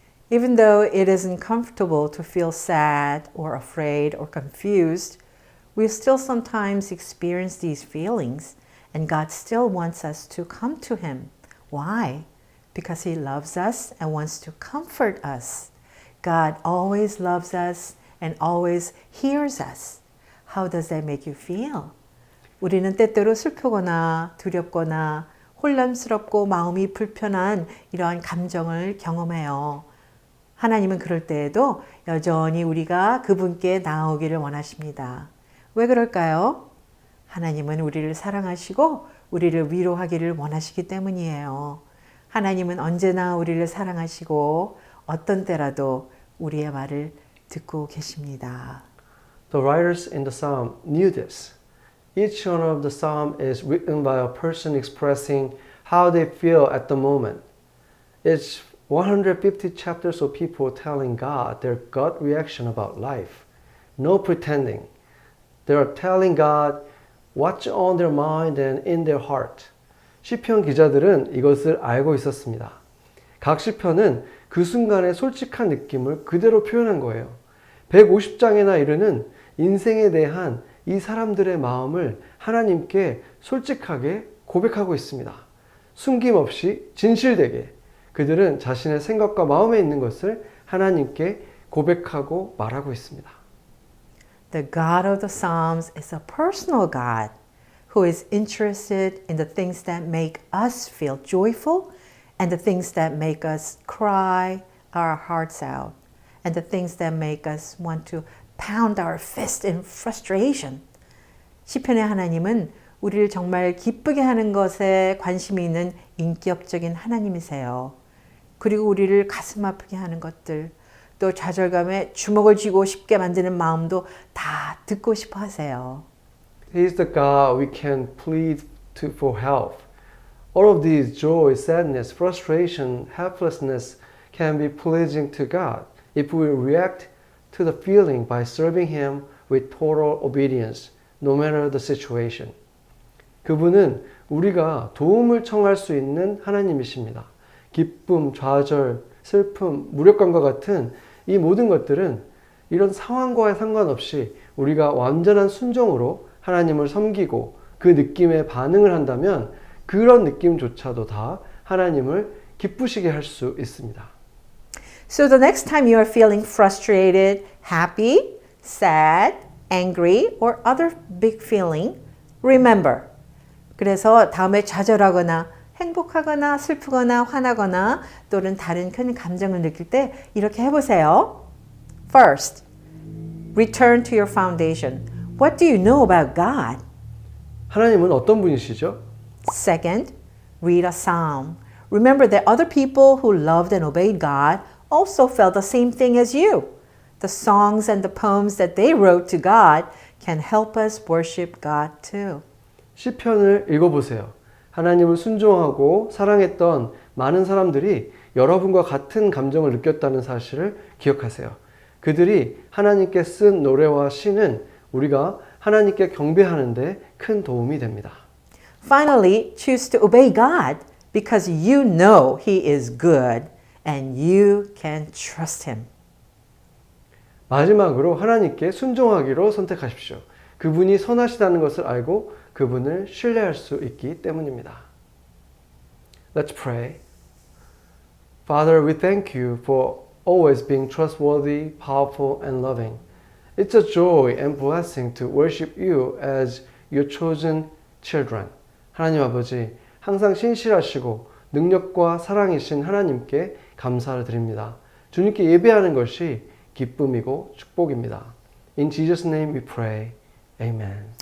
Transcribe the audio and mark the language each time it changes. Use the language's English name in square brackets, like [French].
[English] Even though it isn't comfortable to feel sad or afraid or confused, we still sometimes experience these feelings, and God still wants us to come to Him. Why? Because He loves us and wants to comfort us. God always loves us and always hears us. How does that make you feel? [Korean] 우리는 때때로 슬프거나 두렵거나 혼란스럽고 마음이 불편한 이러한 감정을 경험해요. 하나님은 그럴 때에도 여전히 우리가 그분께 나오기를 원하십니다. 왜 그럴까요? 하나님은 우리를 사랑하시고 우리를 위로하기를 원하시기 때문이에요. 하나님은 언제나 우리를 사랑하시고 어떤 때라도 우리의 말을 듣고 계십니다. [English] The writers in the psalm knew this. Each one of the psalm is written by a person expressing how they feel at the moment. It's 150 chapters of people telling God their gut reaction about life. No pretending. They are telling God what's on their mind and in their heart. [Korean] 시편 기자들은 이것을 알고 있었습니다. 각 시편은 그 순간의 솔직한 느낌을 그대로 표현한 거예요. 150장에나 이르는 인생에 대한 이 사람들의 마음을 하나님께 솔직하게 고백하고 있습니다. 숨김없이 진실되게 그들은 자신의 생각과 마음에 있는 것을 하나님께 고백하고 말하고 있습니다. [English] The God of the Psalms is a personal God who is interested in the things that make us feel joyful and the things that make us cry our hearts out and the things that make us want to pound our fist in frustration. [Korean] 시편의 하나님은 우리를 정말 기쁘게 하는 것에 관심이 있는 인격적인 하나님이세요. 그리고 우리를 가슴 아프게 하는 것들, 또 좌절감에 주먹을 쥐고 싶게 만드는 마음도 다 듣고 싶어 하세요. [English] He is the God we can plead to for help. All of these joy, sadness, frustration, helplessness can be pleasing to God if we react to the feeling by serving Him with total obedience, no matter the situation. [Korean] 그분은 우리가 도움을 청할 수 있는 하나님이십니다. 기쁨, 좌절, 슬픔, 무력감과 같은 이 모든 것들은 이런 상황과의 상관없이 우리가 완전한 순종으로 하나님을 섬기고 그 느낌에 반응을 한다면 그런 느낌조차도 다 하나님을 기쁘시게 할 수 있습니다. [English] So the next time you are feeling frustrated, happy, sad, angry, or other big feeling, remember. [Korean] 그래서 다음에 좌절하거나 행복하거나 슬프거나 화나거나 또는 다른 큰 감정을 느낄 때 이렇게 해보세요. [English] First, return to your foundation. What do you know about God? [Korean] 하나님은 어떤 분이시죠? [English] Second, read a psalm. Remember that other people who loved and obeyed God also felt the same thing as you. The songs and the poems that they wrote to God can help us worship God too. [Korean] 시편을 읽어보세요. 하나님을 순종하고 사랑했던 많은 사람들이 여러분과 같은 감정을 느꼈다는 사실을 기억하세요. 그들이 하나님께 쓴 노래와 시는 우리가 하나님께 경배하는데 큰 도움이 됩니다. [English] Finally, choose to obey God because you know He is good and you can trust Him. [Korean] 마지막으로 하나님께 순종하기로 선택하십시오. 그분이 선하시다는 것을 알고 그분을 신뢰할 수 있기 때문입니다. [English] Let's pray. Father, we thank you for always being trustworthy, powerful, and loving. It's a joy and blessing to worship you as your chosen children. [Korean] 하나님 아버지, 항상 신실하시고 능력과 사랑이신 하나님께 감사를 드립니다. 주님께 예배하는 것이 기쁨이고 축복입니다. [English] In Jesus' name we pray. Amen.